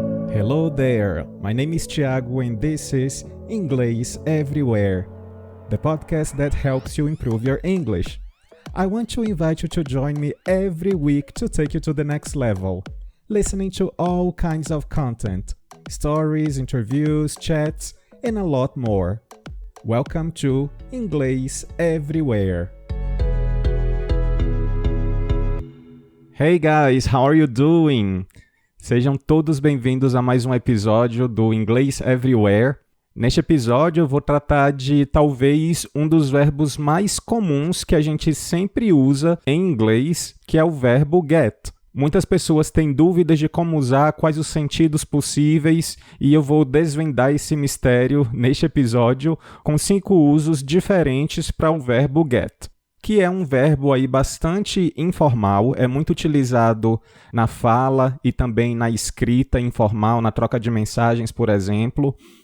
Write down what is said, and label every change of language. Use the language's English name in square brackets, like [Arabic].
[English] Hello there, my name is Thiago and this is Inglês Everywhere, the podcast that helps you improve your English. I want to invite you to join me every week to take you to the next level, listening to all kinds of content, stories, interviews, chats, and a lot more. Welcome to Inglês Everywhere. Hey guys, how are you doing? [Portuguese] Sejam todos bem-vindos a mais um episódio do Inglês Everywhere. Neste episódio eu vou tratar de talvez um dos verbos mais comuns que a gente sempre usa em inglês, que é o verbo get. Muitas pessoas têm dúvidas de como usar, quais os sentidos possíveis, e eu vou desvendar esse mistério neste episódio com 5 usos diferentes para o verbo get, que é um verbo aí bastante informal, é muito utilizado na fala e também na escrita informal, na troca de mensagens, por exemplo.